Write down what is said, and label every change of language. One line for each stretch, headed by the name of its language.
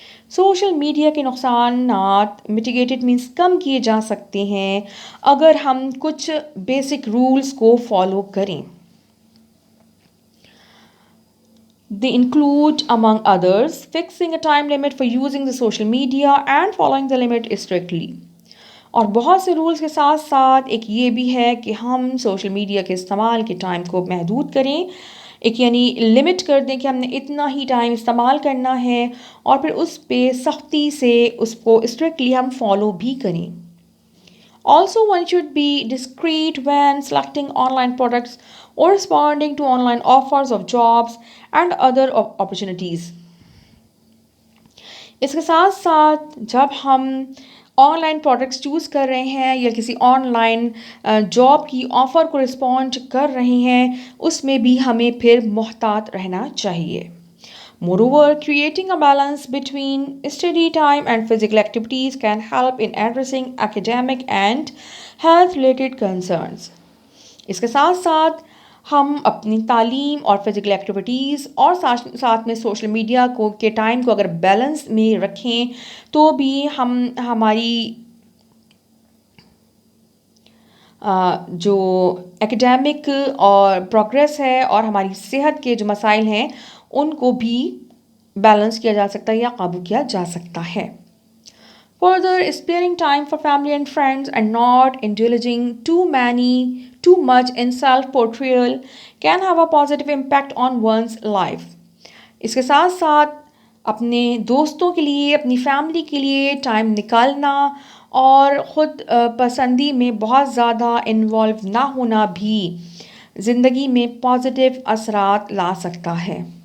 Urdu: Social media کے نقصانات
English: mitigate means
Urdu: کم کیے جا سکتے ہیں اگر ہم کچھ بیسک رولز کو فالو کریں.
English: They include, among others, fixing a time limit for using the social media and following the limit strictly.
Urdu: اور بہت سے رولز کے ساتھ ساتھ ایک یہ بھی ہے کہ ہم سوشل میڈیا کے استعمال کے ٹائم کو محدود کریں، ایک یعنی لمٹ کر دیں کہ ہم نے اتنا ہی ٹائم استعمال کرنا ہے، اور پھر اس پہ سختی سے اس کو اسٹرکٹلی ہم فالو بھی کریں.
English: Also, one should be discreet when selecting online products or responding to online offers of jobs and other opportunities.
Urdu: اس کے ساتھ ساتھ جب ہم آن لائن پروڈکٹس چوز کر رہے ہیں یا کسی آن لائن جاب کی آفر کو رسپونڈ کر رہے ہیں، اس میں بھی ہمیں پھر محتاط رہنا چاہیے.
English: Moreover, creating a balance between study time and physical activities can help in addressing academic and health-related concerns.
Urdu: اس کے ساتھ ساتھ ہم اپنی تعلیم اور فزیکل ایکٹیویٹیز اور ساتھ میں سوشل میڈیا کے ٹائم کو اگر بیلنس میں رکھیں تو بھی ہماری جو ایکڈیمک اور پروگریس ہے اور ہماری صحت کے جو مسائل ہیں ان کو بھی بیلنس کیا جا سکتا ہے یا قابو کیا جا سکتا ہے.
English: Further, sparing time for family and friends and not indulging too much in self-portrayal can have a positive impact on one's life.
Urdu: اس کے ساتھ ساتھ اپنے دوستوں کے لیے، اپنی فیملی کے لیے ٹائم نکالنا اور خود پسندی میں بہت زیادہ انوالو نہ ہونا بھی زندگی میں پازیٹیو اثرات لا سکتا ہے.